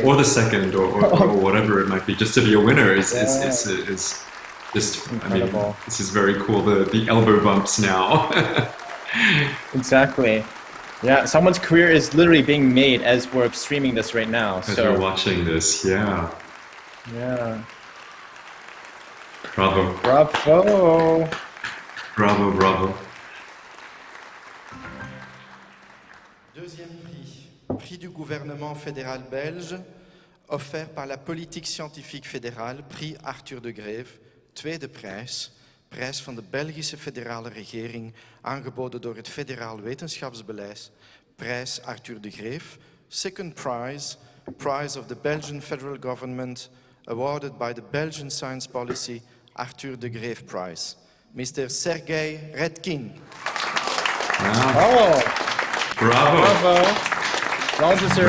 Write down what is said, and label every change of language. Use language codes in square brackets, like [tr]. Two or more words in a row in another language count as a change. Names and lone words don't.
[en] Or the second, or whatever it might be. Just to be a winner is just, incredible. I mean, this is very cool, the elbow bumps now. Exactly. Yeah, someone's career is literally being made as we're streaming this right now. As we're watching this, yeah. Yeah. Bravo. Bravo. Bravo, bravo. [fr] Deuxième prix, prix du gouvernement fédéral belge, offert par la politique scientifique fédérale, prix Arthur de Greef. [nl] Tweede prijs, prijs van de Belgische federale regering, aangeboden door het federaal wetenschapsbeleid, prijs Arthur de Greef. [en] Second prize, prize of the Belgian federal government, awarded by the Belgian Science Policy Arthur de Greef Prize. Mr. Sergei Redkin. Wow. Oh. Bravo. Bravo. Well deserved.